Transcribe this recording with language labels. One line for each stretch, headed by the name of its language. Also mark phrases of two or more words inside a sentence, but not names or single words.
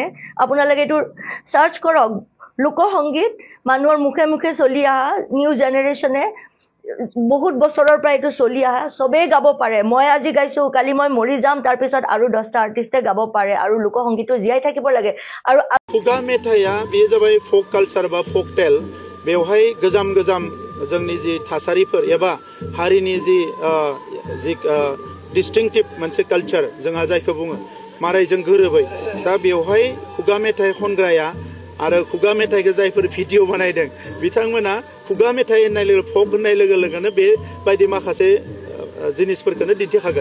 Assamese: আপোনালোকে এইটো চাৰ্চ কৰক। লোকসংগীত মানুহৰ মুখে মুখে চলি অহা,
English: new generation
Assamese: বহুত বছৰৰ পৰা এইটো চলি অহা, চবেই গাব পাৰে। মই আজি গাইছোঁ, কালি মই মৰি যাম, তাৰপিছত আৰু 10টা আৰ্টিষ্টে গাব পাৰে। আৰু লোকসংগীতটো জীয়াই থাকিব লাগে। আৰু
Bodo: खुगा मेथाइया बेयो जाबाय
English: folk culture
Bodo: बा
English: folk tale.
Bodo: बेवहाय गोजाम जोंनि जि थासारिफोर एबा हारिनि जि डिस्टिंक्टिभ मोनसे कालचार जोंहा जायखौ बुङो मारायजों गोरोबै। दा बेवहाय खुगा मेथाइ खनग्राया आरो खुगा मेथाइखौ जायफोर भिडिअ बानायदों बिथांमोना खुगा मेथाइ होननाय लोगो फक होननाय लोगो लोगोनो बेबायदि माखासे जिनिसफोरखौनो दिन्थिखागोन।